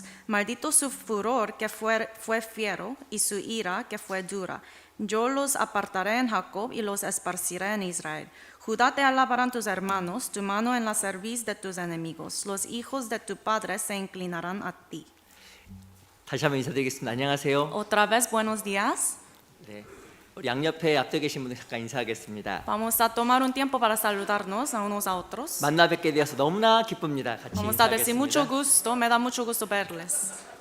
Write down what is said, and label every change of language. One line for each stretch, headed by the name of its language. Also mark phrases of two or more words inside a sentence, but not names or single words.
Spanish: Maldito su furor que fue fiero y su ira que fue dura. Yo los apartaré en Jacob y los esparciré en Israel. Judá te alabarán tus hermanos, tu mano en la cerviz de tus enemigos. Los hijos de tu padre se inclinarán a ti.
Korean: 다시 한번 인사드리겠습니다. 안녕하세요.
Spanish: Otra vez, buenos días.
Korean: 네, 우리 양옆에 앞에 계신 분들 잠깐 인사하겠습니다.
Spanish: Vamos a tomar un tiempo para saludarnos a unos a otros.
Korean: 만나 뵙게 되어서 너무나 기쁩니다. 같이
Spanish: Vamos a decir mucho
Korean: 인사하겠습니다.
Spanish: gusto, me da mucho gusto verles.